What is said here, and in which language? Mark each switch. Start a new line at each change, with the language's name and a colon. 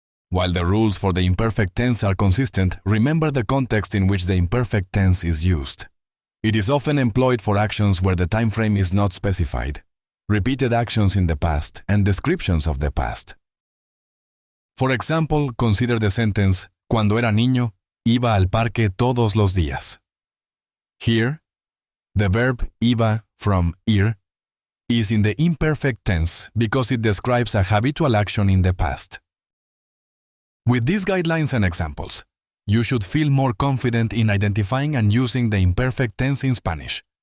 English: While the rules for the imperfect tense are consistent, remember the context in which the imperfect tense is used. It is often employed for actions where the time frame is not specified, repeated actions in the past, and descriptions of the past. For example, consider the sentence,
Spanish: cuando era niño, iba al parque todos los días.
English: Here, the verb iba from ir is in the imperfect tense because it describes a habitual action in the past. With these guidelines and examples, you should feel more confident in identifying and using the imperfect tense in Spanish.